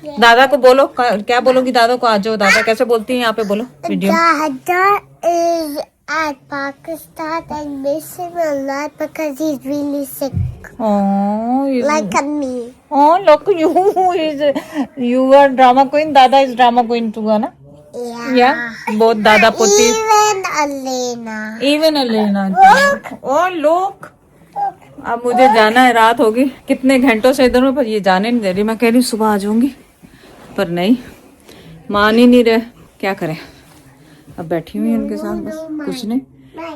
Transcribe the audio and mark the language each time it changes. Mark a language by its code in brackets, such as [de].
[hi] दादा को बोलो, क्या बोलोगी दादा को? आ जाओ दादा कैसे बोलती हैं यहाँ पे, बोलो video. [en] Dada is at Pakistan and miss him a lot because he's really sick. Oh, Like me. oh look, you are drama queen. Dada is drama queen too, [hi] है ना? [en] Yeah. [hi] Both दादा पोती। [en] Even Elena. Even Elena. Oh look. [hi] अब मुझे जाना है, रात होगी कितने घंटों से इधर में, पर ये जाने नहीं दे रही। मैं कह रही हूँ सुबह आ जाऊंगी, पर नहीं, मान ही नहीं रहे। क्या करें, अब बैठी हुई उनके साथ, बस कुछ नहीं।